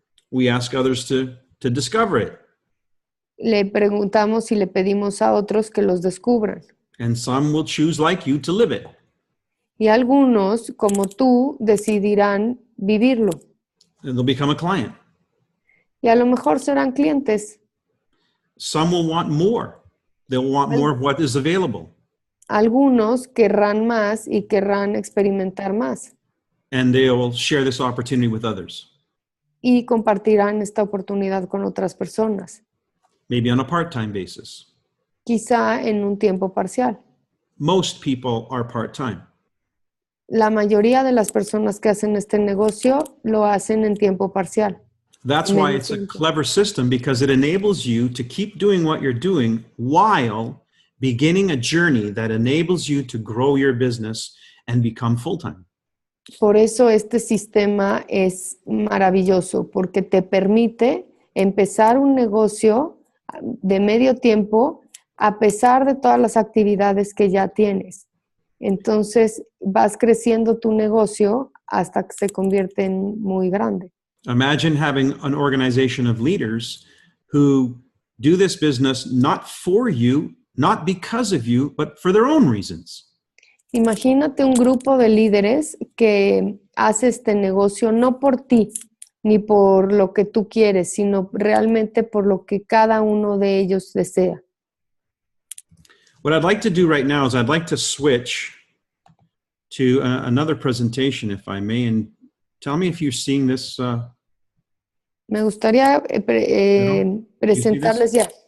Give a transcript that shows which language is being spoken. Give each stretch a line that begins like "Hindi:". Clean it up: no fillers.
English: we ask others to discover it.
Spanish: le preguntamos y le pedimos a otros que los descubran.
English: And some will choose, like you, to live it.
Spanish: Y algunos, como tú, decidirán vivirlo.
English: And they'll become a client.
Spanish: Y a lo mejor serán clientes.
English: Some will want more. They'll want more of what is available.
Spanish: Algunos querrán más y querrán experimentar más.
English: And they'll share this opportunity with others.
Spanish: Y compartirán esta oportunidad con otras personas.
English: Maybe on a part-time basis.
Spanish: Quizá en un tiempo parcial.
English: Most people are part-time.
Spanish: La mayoría de las personas que hacen este negocio lo hacen en tiempo parcial.
English: That's why it's a clever system, because it enables you to keep doing what you're doing while beginning a journey that enables you to grow your business and become full-time.
Spanish: Por eso este sistema es maravilloso, porque te permite empezar un negocio de medio tiempo a pesar de todas las actividades que ya tienes. Entonces vas creciendo tu negocio hasta que se convierte en muy grande.
English: Imagine having an organization of leaders who do this business not for you, not because of you, but for their own reasons.
Spanish: Imagínate un grupo de líderes que hace este negocio no por ti ni por lo que tú quieres, sino realmente por lo que cada uno de ellos desea.
English: What I'd like to do right now is I'd like to switch to another presentation, if I may, and tell me if you're seeing this.
Spanish: Me gustaría presentarles ya.